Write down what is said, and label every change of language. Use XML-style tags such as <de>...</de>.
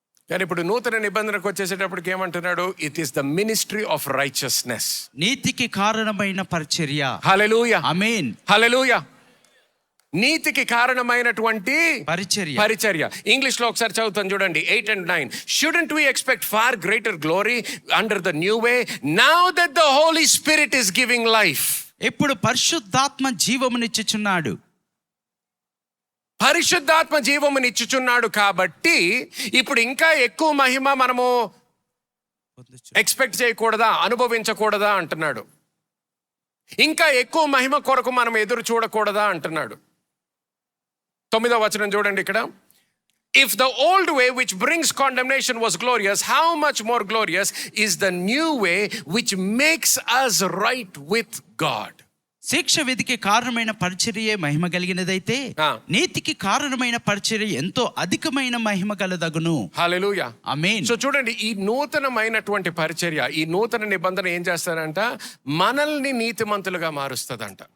<te>కానీ ఇప్పుడు నూతన నిబంధనకు వచ్చేసేటప్పటికి ఏమంటున్నాడు?</te> <en>It is the ministry of righteousness.</en> <te>నీతికి కారణమైన పరిచర్య. హల్లెలూయా. ఆమేన్. హల్లెలూయా. నీతికి కారణమైనటువంటి పరిచర్య. ఇంగ్లీష్ లో ఒకసారి చదువుతాను చూడండి, 8 and 9.</te> <en>Shouldn't we expect far greater glory under the new way now that the Holy Spirit is giving life?</en> <te>ఇప్పుడు పరిశుద్ధాత్మ జీవమునిచ్చుచున్నాడు. పరిశుద్ధాత్మ జీవమునిచ్చుచున్నాడు కాబట్టి ఇప్పుడు ఇంకా ఎక్కువ మహిమ మనము ఎక్స్పెక్ట్ చేయకూడదా, అనుభవించకూడదా అంటున్నాడు. ఇంకా ఎక్కువ మహిమ కొరకు మనం ఎదురు చూడకూడదా అంటున్నాడు. 9వ వచనం చూడండి ఇక్కడ.</te> <en>If the old way which brings condemnation was glorious, how much more glorious is the new way which makes us right with God?</en> <te>శిక్ష విధికి కారణమైన పరిచర్యే మహిమ కలిగినదైతే నీతికి కారణమైన పరిచర్య ఎంతో అధికమైన మహిమ కలదగును. హల్లెలూయా. ఆమేన్. సో చూడండి, ఈ నూతనమైనటువంటి పరిచర్య, ఈ నూతన నిబంధన ఏం చేస్తారంట? మనల్ని నీతిమంతులుగా మారుస్తుందంట.</te>